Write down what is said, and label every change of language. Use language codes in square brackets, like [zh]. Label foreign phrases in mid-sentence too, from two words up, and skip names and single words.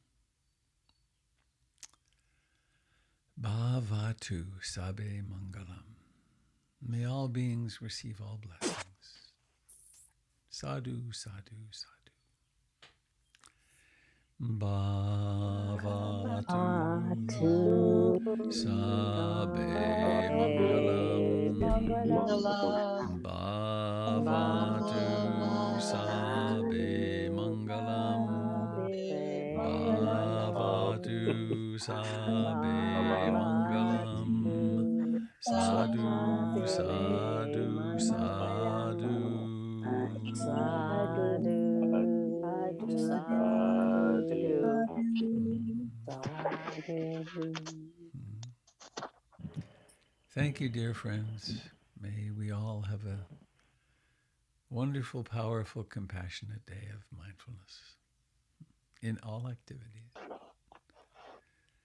[pi] Bhavatu Sabe Mangalam. [en] May all beings receive all blessings. [pi] Sadhu, sadhu, sadhu. Bhavatu Sabe Mangalam. Bhavatu Sabe Mangalam. Bhavatu Sabe Mangalam. Sadhu, sadhu, sadhu. [en] Thank you, dear friends. May we all have a wonderful, powerful, compassionate day of mindfulness in all activities.